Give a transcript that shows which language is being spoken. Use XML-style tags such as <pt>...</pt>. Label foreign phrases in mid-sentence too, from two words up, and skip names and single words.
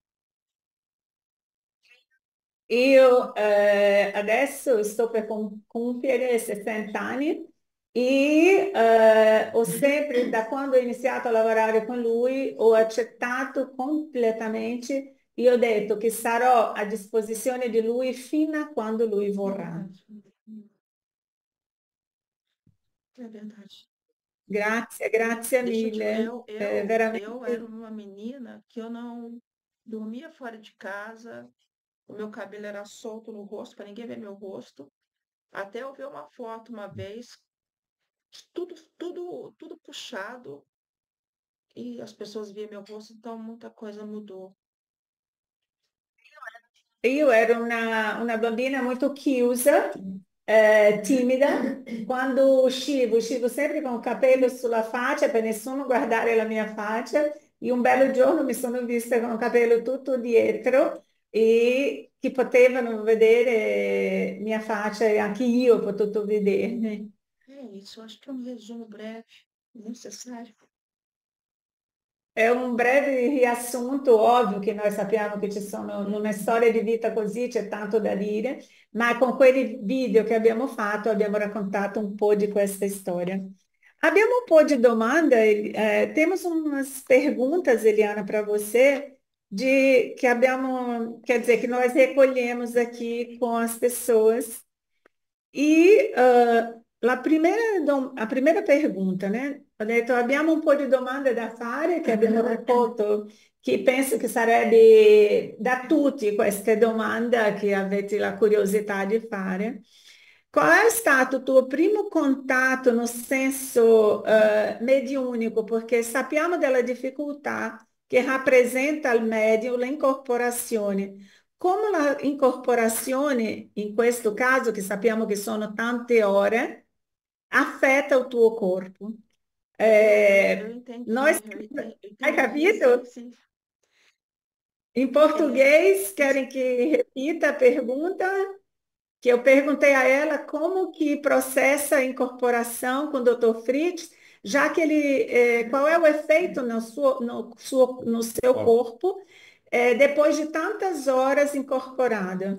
<it>Io adesso sto per compiere 60 anni e ho sempre, da quando ho iniziato a lavorare con lui, ho accettato completamente e ho detto che sarò a disposizione di lui fino a quando lui vorrà.</it> <pt>É verdade.</pt> <it>Grazie</it> <pt>Deixa eu te falar,</pt> <it>mille,</it> <pt>eu era</pt> <it>veramente.</it> <pt>uma menina que eu não dormia fora de casa, o meu cabelo era solto no rosto, para ninguém ver meu rosto. Até eu ver uma foto uma vez, tudo puxado, e as pessoas viam meu rosto, então muita coisa mudou.</pt> <it>Io ero una bambina molto chiusa, timida. Quando uscivo sempre con il capello sulla faccia per nessuno guardare la mia faccia. E un bello giorno mi sono vista con il capello tutto dietro e che potevano vedere mia faccia e anche io ho potuto vedermi.</it> <pt>É isso, eu acho que é um resumo breve, necessário.</pt> <it>È un breve riassunto, ovvio che noi sappiamo che ci sono, in una storia di vita così c'è tanto da dire, ma con quei video che abbiamo fatto abbiamo raccontato un po' di questa storia.</it> <pt>Abbiamo um pouco de domanda, temos umas perguntas, Eliana, para você, que abbiamo, quer dizer, que nós recolhemos aqui com as pessoas. E a primeira pergunta, né?</pt> <it>Ho detto, abbiamo un po' di domande da fare che abbiamo raccolto, che penso che sarebbe da tutti queste domande che avete la curiosità di fare. Qual è stato il tuo primo contatto</it> <pt>no senso mediúnico?</pt> <it>Perché sappiamo della difficoltà che rappresenta al medium l'incorporazione. Come la incorporazione, in questo caso, che sappiamo che sono tante ore, affetta il tuo corpo?</it> <pt>Eu Nós, entendi, eu</pt> <it>hai</it> <pt>entendi, sim,</pt> <it>capito?</it> <pt>sim. Em É, português, querem que repita a pergunta? Que eu perguntei a ela como que processa a incorporação com o Dr. Fritz, já que ele, qual é o efeito no seu corpo, depois de tantas horas incorporada?</pt>